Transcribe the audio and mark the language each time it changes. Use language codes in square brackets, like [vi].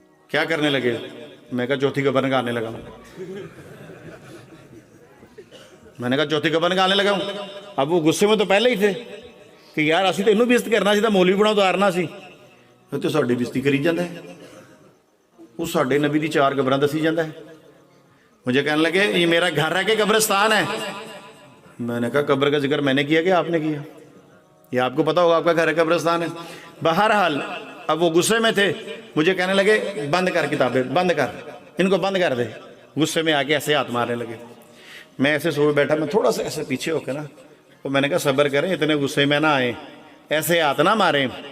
[ur] کیا کرنے لگے؟ میں کہا چوتھی قبر نکالنے لگا ہوں. میں نے کہا چوتھی قبر نکالنے لگا ہوں. اب وہ غصے میں تو پہلے ہی تھے کہ یار [pa] اسی تو انہوں بےزتی کرنا سی, مولوی بنا اتارنا سی. تو ساڈی بےزتی کری جاتا ہے. وہ ساڈے نبی دی 4 قبراں دسی جاتا ہے. [ur] مجھے کہنے لگے یہ میرا گھر ہے کہ قبرستان ہے؟ میں نے کہا قبر کا ذکر میں نے کیا کہ آپ نے کیا؟ یہ آپ کو پتا ہوگا آپ کا گھر ہے قبرستان ہے. بہرحال اب وہ غصے میں تھے, مجھے کہنے لگے بند کر کتابیں, بند کر, ان کو بند کر دے. غصے میں آ کے ایسے ہاتھ مارنے لگے. میں ایسے سو بیٹھا, میں تھوڑا سا ایسے پیچھے ہو کے نا, تو میں نے کہا صبر کریں, اتنے غصے میں نہ آئیں, ایسے ہاتھ نہ ماریں.